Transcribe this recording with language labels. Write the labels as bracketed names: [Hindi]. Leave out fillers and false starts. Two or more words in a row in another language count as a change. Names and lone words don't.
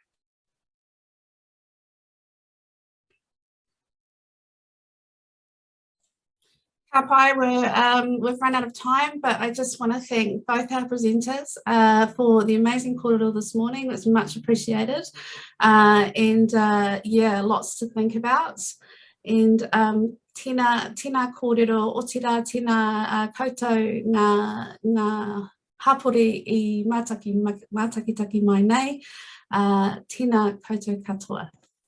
[English] Hāpai, we've run out of time, but I just want to thank both our presenters for the amazing kōrero this morning. It's much appreciated. Yeah, lots to think about. [Māori] And tēnā kōrero, otira tēnā koutou ngā hapori I Matike Mai nei, tēnā koutou katoa.